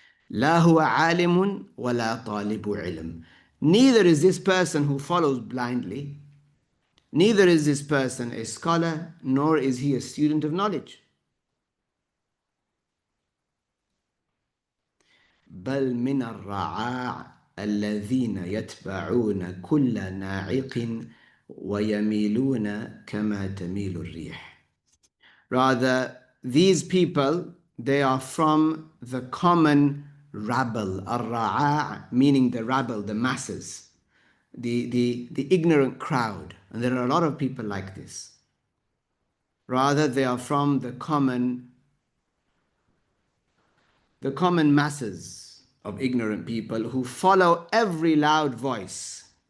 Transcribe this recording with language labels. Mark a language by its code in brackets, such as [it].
[ar] لا هو عالم ولا طالب علم. [en] Neither is this person who follows blindly, neither is this person a scholar, nor is he a student of knowledge. [ar] بل من الرعاع الذين يتبعون كل ناعق ويميلون كما تميل الريح. [en] Rather, these people, they are from the common rabble, al-Ra'a, meaning the rabble, the masses, the ignorant crowd. And there are a lot of people like this. Rather, they are from the common masses of ignorant people who follow every loud voice.